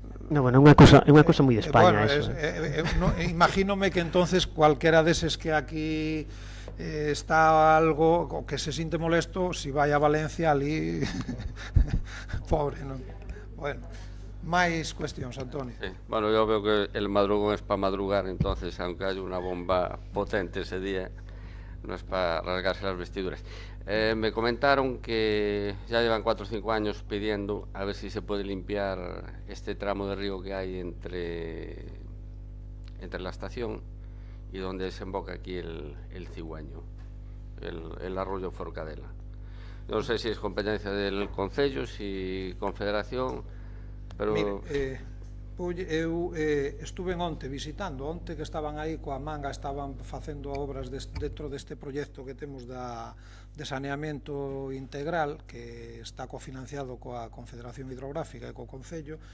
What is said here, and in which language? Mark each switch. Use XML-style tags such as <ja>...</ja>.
<gl>No, bueno, é unha cousa moi de España, eso. Imagínome que entonces cualquera deses que aquí está algo o que se siente molesto, si vai a Valencia ali pobre, non? Bueno, máis cuestións, Antonio. Sí.</gl> <es>Bueno, yo veo que el madrugón es para madrugar, entonces aunque haya una bomba potente ese día, no es para rasgarse las vestiduras. Me comentaron que ya llevan 4 o 5 años pidiendo a ver si se puede limpiar este tramo de río que hay entre la estación y donde desemboca aquí el Cigüeño, el arroyo Forcadela. No sé si es competencia del Concello, si Confederación, pero...</es> <gl>Mire, eu estuve onte visitando, onte que estaban aí coa manga, estaban facendo obras dentro deste proxecto que temos de saneamento integral que está cofinanciado coa Confederación Hidrográfica e co Concello,</gl>